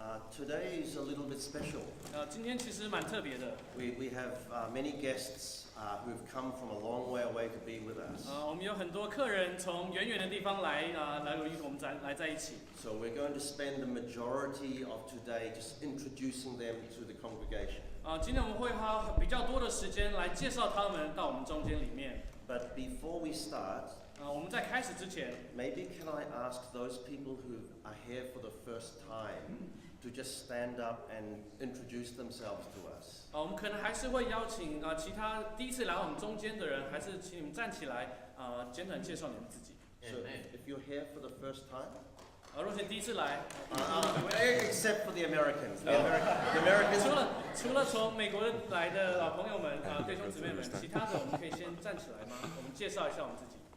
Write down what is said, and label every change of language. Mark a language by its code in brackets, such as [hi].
[en] Today is a little bit special. [zh] 今天其实蛮特别的。 [en] We have many guests who have come from a long way away to be with us. [zh] 我们有很多客人从远远的地方来与我们来在一起。 [en] So we're going to spend the majority of today just introducing them to the congregation. [zh] 今天我们会花比较多的时间来介绍他们到我们中间里面。 [en] But before we start, [zh] 我们在开始之前 [en] maybe can I ask those people who are here for the first time to just stand up and introduce themselves to us? [zh] 我们可能还是会邀请其他第一次来我们中间的人，还是请你们站起来简短介绍你们自己。 [en] So if you're here for the first time, [zh] 如果是第一次来 [en] except for the Americans. The Americans. [zh] 除了从美国来的朋友们弟兄姊妹们，其他的我们可以先站起来吗？我们介绍一下我们自己。